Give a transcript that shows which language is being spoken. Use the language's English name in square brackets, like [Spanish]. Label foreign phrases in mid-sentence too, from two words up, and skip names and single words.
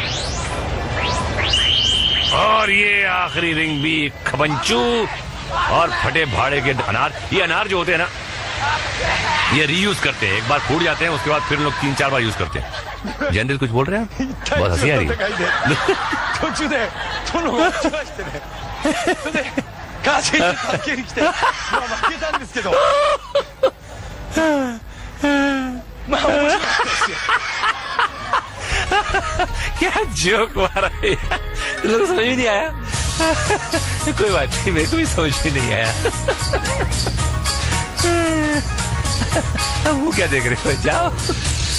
[Hindi] और ये आखिरी रिंग भी खबंचू और फटे भाड़े के अनार। ये अनार जो होते हैं ना ये रीयूज करते हैं, एक बार फूट जाते हैं उसके बाद फिर लोग 3-4 बार यूज करते हैं। जनरल कुछ बोल रहे हैं आप? बहुत हंसी आ रही है। [Japanese] 途中で殿が落ちましてねそれでカー選手助けに来て、まあ、負けたんですけどまあ面白かったですよ [Hindi] क्या जोक मारा है यार, लोग समझ में नहीं आया। कोई बात नहीं, मेरे को भी समझ में नहीं आया। अब वो क्या देख रहे हो, जाओ।